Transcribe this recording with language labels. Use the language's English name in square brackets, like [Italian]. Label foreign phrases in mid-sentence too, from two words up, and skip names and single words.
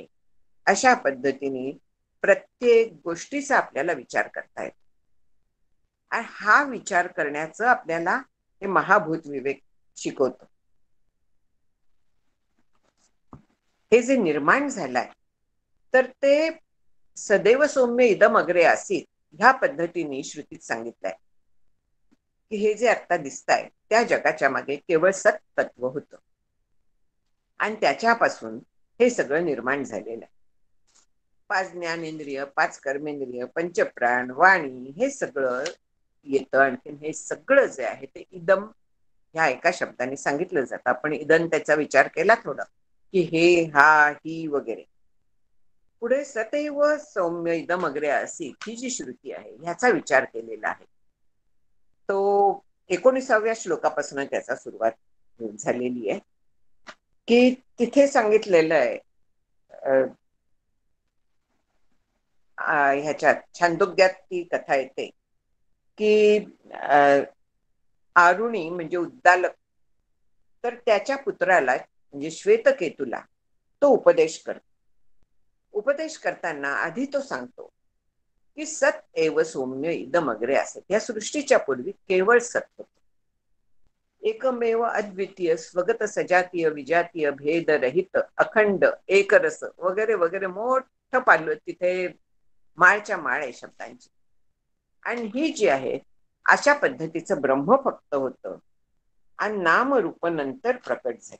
[Marathi] अशा पद्धतीने प्रत्येक गोष्टीचा आपल्याला विचार करता येतो. आणि हा विचार करण्याचं आपल्याला हे महाभूत विवेक शिकवतो. हे जे निर्माण झालंय तर ते [Sanskrit] सदैव सौम्य इदम अग्रे आसीत [Marathi] ह्या पद्धतीने श्रुतीत सांगितलंय की हे जे आता दिसतंय त्या जगाच्या मागे केवळ सत तत्व होतं आणि त्याच्यापासून हे सगळं निर्माण झालेलं आहे. 5 ज्ञानेंद्रिय, 5 कर्मेंद्रिय, पंचप्राण, वाणी, हे सगळं येतं. आणखी हे सगळं जे आहे ते इदम ह्या एका शब्दाने सांगितलं जातं. आपण इदम त्याचा विचार केला थोडा की हे, हा, ही वगैरे. पुढे [Sanskrit] सदैव सौम्य इदम अग्रे आसीत [Marathi] ही जी श्रुती आहे ह्याचा विचार केलेला आहे. तो 19व्या श्लोकापासून त्याचा सुरुवात झालेली आहे की तिथे सांगितलेलं आहे ह्याच्यात छांदोग्यात ती कथा येते की आरुणी म्हणजे उद्दालक तर त्याच्या पुत्राला म्हणजे श्वेतकेतूला तो उपदेश करतो. उपदेश करताना आधी तो सांगतो की [Sanskrit] सत एव सौम्य इदम अग्रे असे. [Marathi] या सृष्टीच्या पूर्वी केवळ सत होत. एकमेव अद्वितीय स्वगत सजातीय विजातीय भेद रहित अखंड एकरस वगैरे वगैरे मोठं पाहिलं तिथे माळच्या माळ आहे शब्दांची. आणि ही जी आहे अशा पद्धतीचं ब्रह्म फक्त होतं आणि नामरूप नंतर प्रकट झाली.